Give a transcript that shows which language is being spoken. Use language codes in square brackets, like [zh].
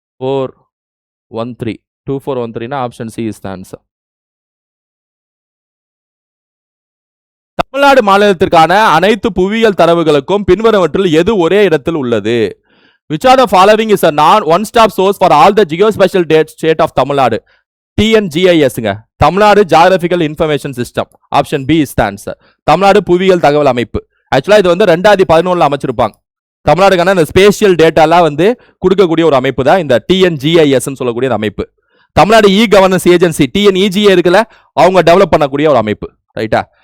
[en] 2413 2413 option C is the answer. [ta] Tamil Nadu மாநிலத்திற்கான அனைத்து புவியியல் தரவுகளுக்கும் பின்வருவற்றில் எது ஒரே இடத்தில் உள்ளது? [en] Which of the following is a one-stop source for all the geospatial state of Tamil Nadu? [ta] TNGIS ங்க, Tamil Nadu geographical information system. [en] Option B is the answer. [ta] Tamil Nadu புவியியல் தகவல் அமைப்பு. ஆக்சுவலா இது வந்து 2011 அமைச்சிருப்பாங்க. தமிழ்நாடுக்கான இந்த ஸ்பேஷியல் டேட்டாலாம் வந்து கொடுக்கக்கூடிய ஒரு அமைப்பு தான் இந்த TNGIS சொல்லக்கூடிய அமைப்பு. Tamil Nadu e governance agency TNEGA இருக்குல்ல, அவங்க டெவலப் பண்ணக்கூடிய ஒரு அமைப்பு. ரைட்டா?